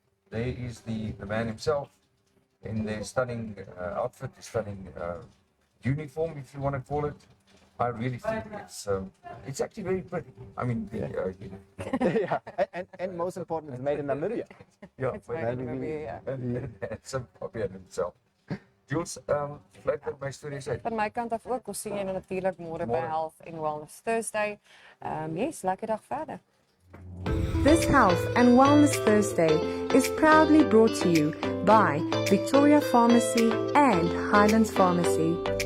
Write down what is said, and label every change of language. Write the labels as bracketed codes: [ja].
[en] There is the man himself in their stunning outfit, the stunning uniform, if you want to call it. I really think it's actually very pretty. I mean, Yeah, and most important, it's made in Namibia. yeah, It's made in Namibia, yeah. Some Fabian himself. [af] Jules, vlug dat my stories uit. Van my kant af ook, ons sien julle natuurlik môre by Môre. [en] Health and Wellness Thursday. [af] Yes, lekker dag verder. [en] This Health and Wellness Thursday is proudly brought to you by Victoria Pharmacy and Highlands Pharmacy.